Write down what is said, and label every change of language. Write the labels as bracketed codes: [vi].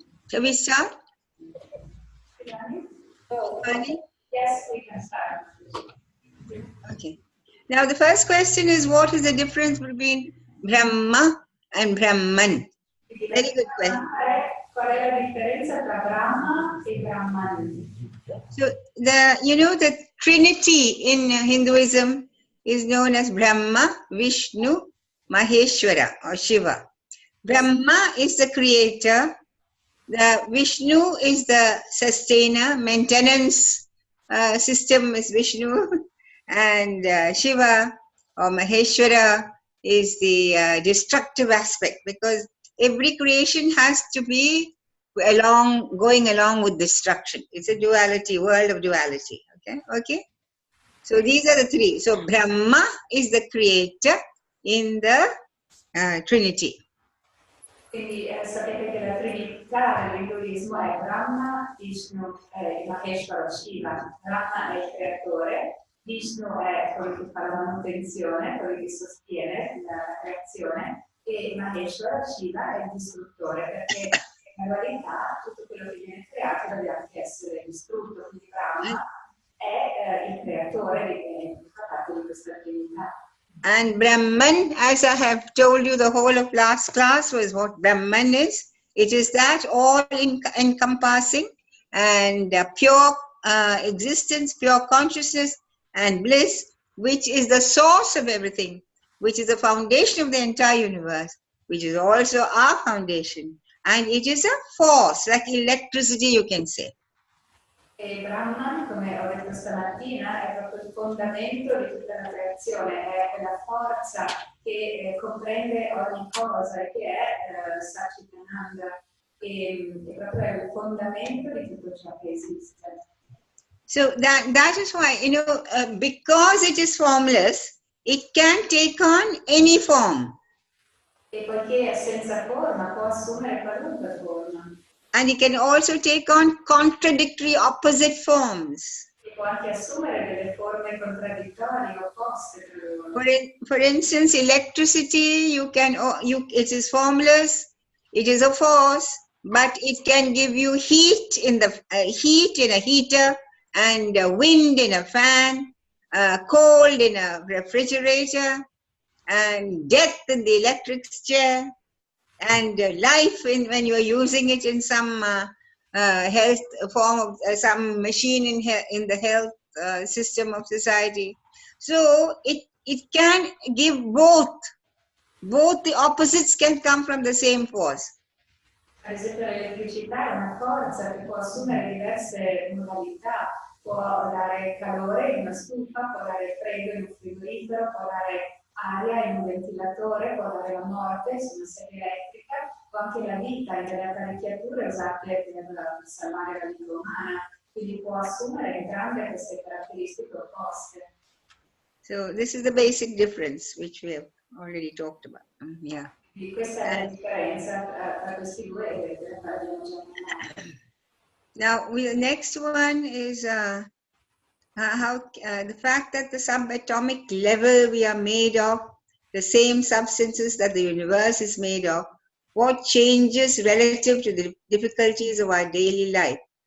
[en] Shall we start? Oh, Pani? yes, we can start. Okay. Now the first question is, what is the difference between Brahma and Brahman? Very good question. [it] Qual è la differenza tra Brahma e Brahman? [en] So the Trinity in Hinduism is known as Brahma, Vishnu, Maheshwara or Shiva. Brahma is the creator. The Vishnu is the sustainer, maintenance system is Vishnu, and Shiva or Maheshwara is the destructive aspect, because every creation has to be going along with destruction. It's a duality, world of duality. Okay. So these are the three. So Brahma is the creator in the Trinity. [it] Quindi sapete che la Trinità dell'induismo è Brahma, Vishnu e Maheshwara Shiva. Brahma è il creatore, Vishnu è quello che fa la manutenzione, quello che sostiene la creazione, e Maheshwara Shiva è il distruttore, perché in realtà tutto quello che viene creato deve anche essere distrutto. Quindi Brahma è il creatore che fa parte di questa Trinità. [en] And Brahman, as I have told you the whole of last class, was what Brahman is. It is that all encompassing and pure existence, pure consciousness and bliss, which is the source of everything, which is the foundation of the entire universe, which is also our foundation. And it is a force, like electricity, you can say. [it] E Brahman, come ho detto stamattina, è proprio il fondamento di tutta la creazione, è quella forza che comprende ogni cosa e che è Satchitananda, e proprio è il fondamento di tutto ciò che esiste. [en] So that is why, because it is formless, it can take on any form. [it] E poiché è senza forma, può assumere qualunque forma. [en] And it can also take on contradictory, opposite forms. [it] E può anche assumere delle forme contraddittorie, opposte tra loro. [en] For instance, electricity, it is formless, it is a force, but it can give you heat in a heater, and wind in a fan, cold in a refrigerator, and death in the electric chair, and life when you are using it in some health form of some machine in the health system of society. So it can give both the opposites can come from the same force. [it] Ad esempio l'elettricità è una forza che può assumere diverse modalità, può dare calore in una stufa, può dare freddo in un frigorifero, può dare aria in un ventilatore, può dare la morte su una sedia elettrica, o anche la vita in delle apparecchiature usate per salvare la vita umana, quindi può assumere entrambe queste caratteristiche opposte. [en] So this is the basic difference which we have already talked about. Yeah. [it] Quindi questa è la differenza tra questi due che abbiamo già nominato. [en] Now, the next one is the fact that the subatomic level we are made of the same substances that the universe is made of. What changes relative to the difficulties of our daily life?